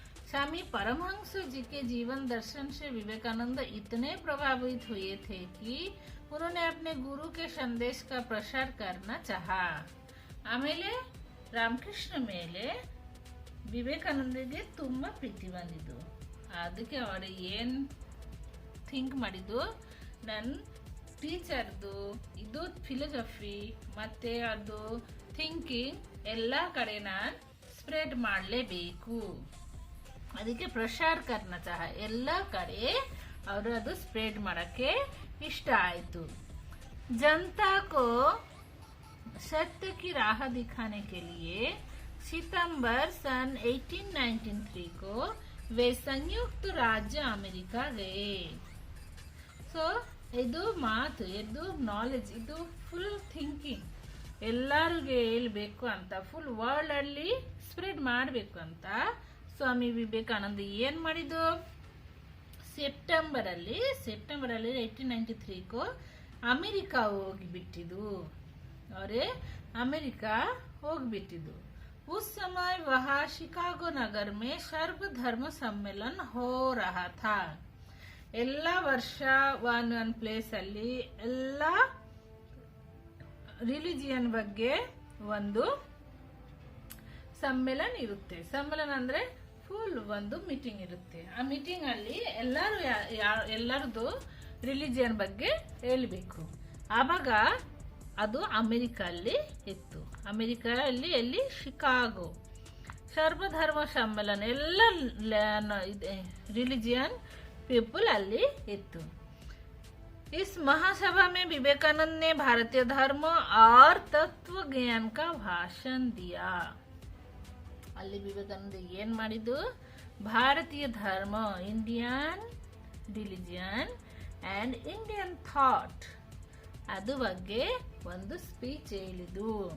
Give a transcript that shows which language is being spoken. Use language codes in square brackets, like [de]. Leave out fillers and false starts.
[hi] स्वामी परमहंस जी के जीवन दर्शन से विवेकानंद इतने प्रभावित हुए थे कि उन्होंने अपने गुरु के संदेश का प्रसार करना चाहा. [kn] ಆಮೇಲೆ ರಾಮಕೃಷ್ಣ ಮೇಲೆ ವಿವೇಕಾನಂದಗೆ ತುಂಬಾ ಪ್ರೀತಿ ಬಂದಿದ್ದು. ಅದಕ್ಕೆ ಅವರು ಏನ್ ಥಿಂಕ್ ಮಾಡಿದ್ದು, ನನ್ನ ಟೀಚರ್ದು ಇದು ಫಿಲೋಸಫಿ ಮತ್ತೆ ಅದು ಥಿಂಕಿಂಗ್ ಎಲ್ಲ ಕಡೆ ನಾನು ಸ್ಪ್ರೆಡ್ ಮಾಡಲೇಬೇಕು. ಅದಕ್ಕೆ [hi] ಪ್ರಸಾರ ಕರ್ನ ಚಾಹ [kn] ಎಲ್ಲ ಕಡೆ ಅವರು ಅದು ಸ್ಪ್ರೆಡ್ ಮಾಡಕ್ಕೆ ಇಷ್ಟ ಆಯ್ತು. [hi] जनता को सत्य की राह दिखाने के लिए सितंबर सन 1893 को वे संयुक्त राज्य अमेरिका गए. [kn] ಸೊ ಇದು ಮಾತು, ಇದು ನಾಲೆಜ್, ಇದು ಫುಲ್ ಥಿಂಕಿಂಗ್ ಎಲ್ಲರಿಗೆ ಹೇಳ್ಬೇಕು ಅಂತ, ಫುಲ್ ವರ್ಲ್ಡ್ ಅಲ್ಲಿ ಸ್ಪ್ರೆಡ್ ಮಾಡಬೇಕು ಅಂತ ಸ್ವಾಮಿ ವಿವೇಕಾನಂದ ಏನ್ ಮಾಡಿದ್ದು, ಸೆಪ್ಟೆಂಬರ್ ಅಲ್ಲಿ 1893 ಅಮೆರಿಕಾ ಹೋಗಿಬಿಟ್ಟಿದ್ದು, ಅವರೇ ಅಮೆರಿಕಾ ಹೋಗ್ಬಿಟ್ಟಿದ್ದು. [hi] उस समय वहाँ शिकागो नगर में सर्वधर्म सम्मेलन हो रहा था. [kn] ಎಲ್ಲ ವರ್ಷ ಒಂದ್ ಪ್ಲೇಸ್ ಅಲ್ಲಿ ಎಲ್ಲ ರಿಲಿಜಿಯನ್ ಬಗ್ಗೆ ಒಂದು ಸಮ್ಮೇಳನ ಇರುತ್ತೆ. ಸಮ್ಮೇಳನ ಅಂದ್ರೆ ಫುಲ್ ಒಂದು ಮೀಟಿಂಗ್ ಇರುತ್ತೆ. ಆ ಮೀಟಿಂಗ್ ಅಲ್ಲಿ ಎಲ್ಲರದು ರಿಲಿಜಿಯನ್ ಬಗ್ಗೆ ಹೇಳ್ಬೇಕು. ಆವಾಗ ಅದು ಅಮೆರಿಕ ಅಲ್ಲಿ ಇತ್ತು. ಅಮೆರಿಕ ಅಲ್ಲಿ ಎಲ್ಲಿ, ಶಿಕಾಗೋ. ಸರ್ವಧರ್ಮ ಸಮ್ಮೇಳನ, ಎಲ್ಲ ರಿಲಿಜಿಯನ್ पीपल अल्ली इत्तु. [hi] इस महासभा में विवेकानंद ने भारतीय धर्म और तत्व ज्ञान का भाषण दिया. [kn] अल्ली विवेकानंद ಏನ್ ಮಾಡಿದ್ದು, ಭಾರತೀಯ ಧರ್ಮ, Indian religion and Indian thought ಅದು ಬಗ್ಗೆ ಒಂದು ಸ್ಪೀಚ್ ಹೇಳಿದ್ದು.